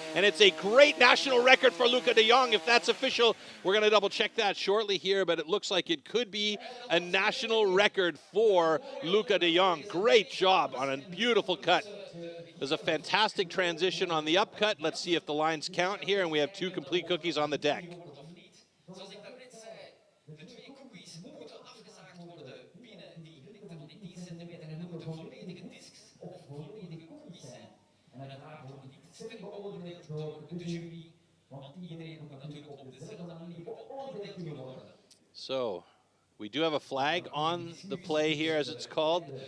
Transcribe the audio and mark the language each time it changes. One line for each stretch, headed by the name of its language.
English: And it's a great national record for Luca de Jong. If that's official, we're going to double check that shortly here, but it looks like it could be a national record for Luca de Jong. Great job on a beautiful cut. There's a fantastic transition on the upcut. Let's see if the lines count here, and we have 2 complete cookies on the deck.
Dutch: Zoals ik daarnet zei, de 2 cookies moeten afgezaagd worden binnen die lengte van die 10 centimeter en dat moeten volledige discs of volledige cookies zijn. En uiteraard worden die sterk beoordeeld door de jury, want iedereen moet natuurlijk op dezelfde manier beoordeeld kunnen worden.
English: So, we do have a flag on the play here, as it's called.